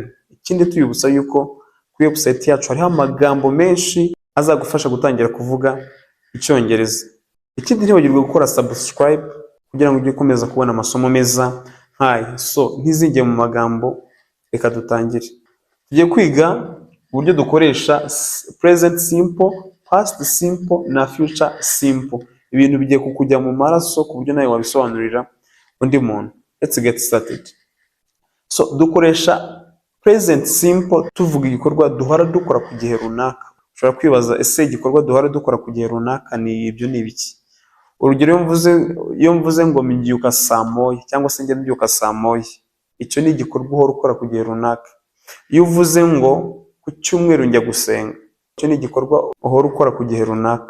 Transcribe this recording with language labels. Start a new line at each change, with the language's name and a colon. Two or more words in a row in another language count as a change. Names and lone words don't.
Kinyarwanda: Ikindi tuyibutsa yuko kuri website yacu hariho amagambo menshi azagufasha gutangira kuvuga icyongereza. Ikindi ntibagirwe gukora subscribe kugira ngo ujye ukomeza kubona amasomo meza nk'aya. So ntizijye mu magambo, reka dutangire. Tugiye kwiga uburyo dukoresha
English: present simple, past simple
Kinyarwanda: na
English: future simple.
Kinyarwanda: Ibintu bigiye kukujya mu maraso ku buryo nawe wabisobanurira undi muntu.
English: Let's get started.
Kinyarwanda: So dukoresha
English: present simple
Kinyarwanda: tuvuga igikorwa duhora dukora ku gihe runaka. Ushobora kwibaza ese igikorwa duhora dukora ku gihe runaka ni ibyo ni ibiki? Urugero, iyo mvuze ngo mbyuka saa moya cyangwa se njya mbyuka saa moya, icyo ni igikorwa uhora ukora ku gihe runaka. Iyo uvuze ngo ku cyumweru njya gusenga, icyo ni igikorwa uhora ukora ku gihe runaka.